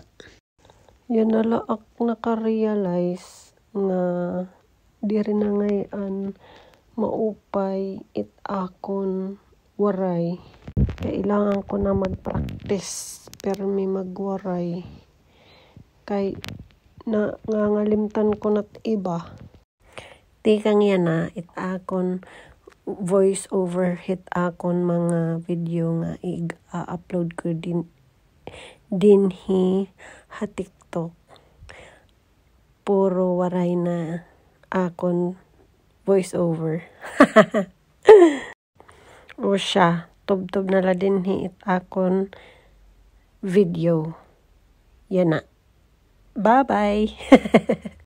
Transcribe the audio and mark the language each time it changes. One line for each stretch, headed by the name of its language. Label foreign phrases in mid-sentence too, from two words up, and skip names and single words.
Waray: Yan nala ako naka-realize nga di rin na ngayon maupay it akon waray. Kailangan ko na mag-practice pero may magwaray. Kay nangalimtan ko na't iba. Tikang yan na it akon
English: voice over
Waray: hit akon mga video nga i-upload ko din ha TikTok. Puro waray na akon
English: voice over.
Waray: O siya, tub-tub na la din it akon video. Yan na. Bye-bye!